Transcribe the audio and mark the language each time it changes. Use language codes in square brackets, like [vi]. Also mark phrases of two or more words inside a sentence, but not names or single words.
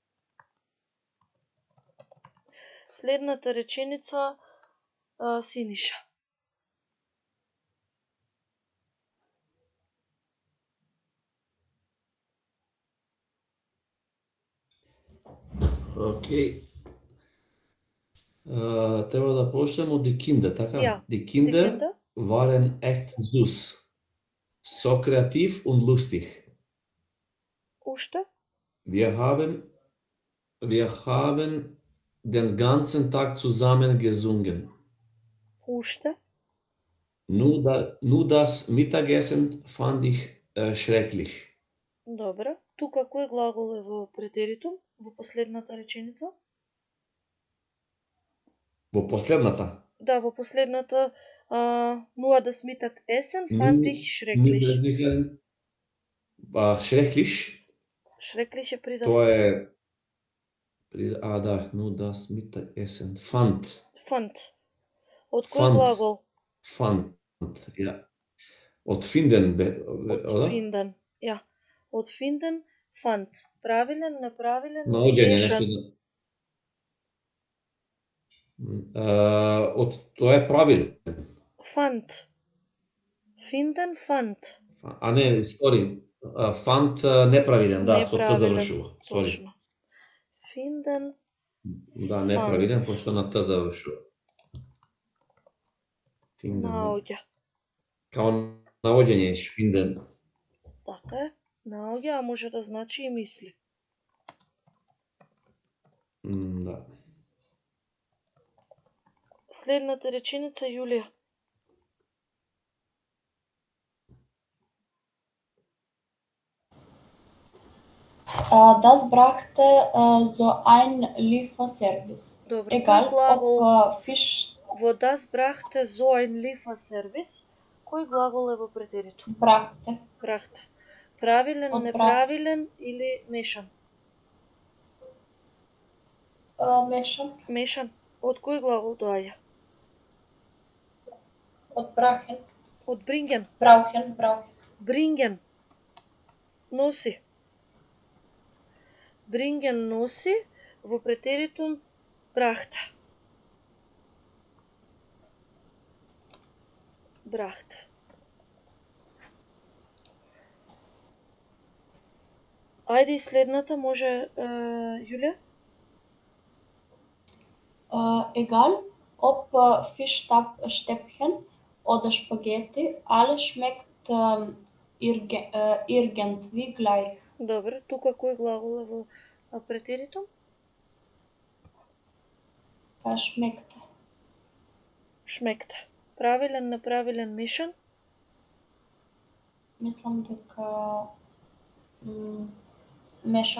[mk] Следната реченица Синиша. Океј. Треба да почнеме од [de] die Kinder, [mk] така? [de] Ja, Die Kinder die Kinder. waren echt süß. So kreativ und lustig. [mk] Уште? [de] Wir haben den ganzen Tag zusammen gesungen. [mk] Уште? [de] Nur das Mittagessen fand ich schrecklich. [mk] Добро. Тука кој глагол е во претеритум, во последната реченица? Во последната. Да, во последната [de] nur das Mittagessen fand ich schrecklich. Schrecklich. [mk] Schrecklich е придав. Тоа е да, [de] nur das Mittagessen fand. Fand. [mk] Од кој [de] Fand. [mk] глагол? [de] Fand, ja. Од finden, Од finden, ja. Од finden, fand. [mk] Правилен, неправилен, наоѓање, мешан. нешто. Тоа е правилен. [de] Fand. Finden, fand. [mk] А не, sorry. Fand неправилен, да, со т Неправилен, завршува. Sorry. точно. Finden, Да, неправилен, [de] fand. [mk] пошто на т завршува. Finden. Наоѓа. Као наоѓање, finden. Така е. Наоѓа, а може да значи и мисли. Да. Следната реченица, Јулија. [de] Das brachte so ein Lieferservice. [mk] Добро, [de] Egal, [mk] кој глагол [de] ob Fisch [mk] во [de] das brachte so ein Lieferservice, [mk] кој глагол е во претеритум? [de] brachte. Brachte. [mk] Правилен, Од неправилен или мешан? Мешан. Мешан. Од кој глагол доаѓа? Од brachen. Од bringen. [de] Brauchen. [mk] Bringen. Носи. Bringen носи во претеритум brachte. [de] Brachte. [mk] Ајде и следната може, Јулија? [de] Egal, ob Fischstäbchen oder Spaghetti, alles schmeckt irgendwie gleich. [mk] Добро, тука кој глагол е во претеритум? [de] Schmeckt. Шмект. [mk] Правилен, неправилен, мешан? Мислам дека меша.